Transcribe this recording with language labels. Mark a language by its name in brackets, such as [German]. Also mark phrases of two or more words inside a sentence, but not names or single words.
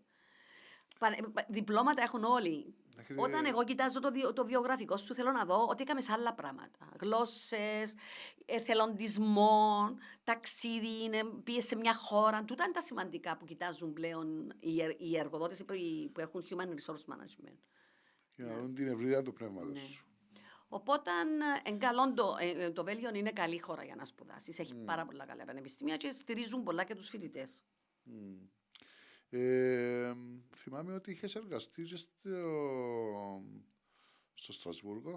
[Greek] Διπλώματα έχουν όλοι. Έχετε- Όταν εγώ κοιτάζω το βιογραφικό σου, θέλω να δω ότι έκαμε άλλα πράγματα. Γλώσσες, εθελοντισμό, ταξίδι, πήγε σε μια χώρα. Τούτα είναι τα σημαντικά που κοιτάζουν πλέον οι εργοδότες που έχουν [English] human resource management. [Greek] Για να δουν την ευρύτητα του πνεύματος Ναι. σου. Οπότε, το Βέλγιο είναι καλή χώρα για να σπουδάσεις. Έχει πάρα πολλά καλά πανεπιστήμια και στηρίζουν πολλά και τους φοιτητές. Θυμάμαι ότι είχες εργαστεί και στο Στρασβούργο.